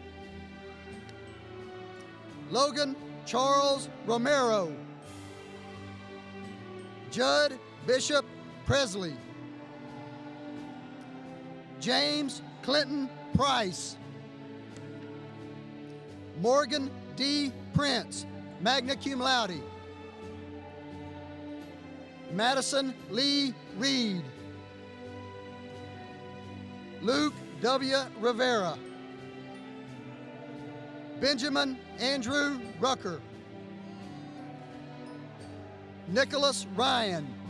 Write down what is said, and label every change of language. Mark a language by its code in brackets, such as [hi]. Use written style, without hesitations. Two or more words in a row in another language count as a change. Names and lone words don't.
[en] Logan Charles Romero. Judd Bishop Presley. James Clinton Price. Morgan D. Prince, [la] magna cum laude. [en] Madison Lee Reed. Luke W. Rivera. Benjamin Andrew Rucker. Nicholas Ryan.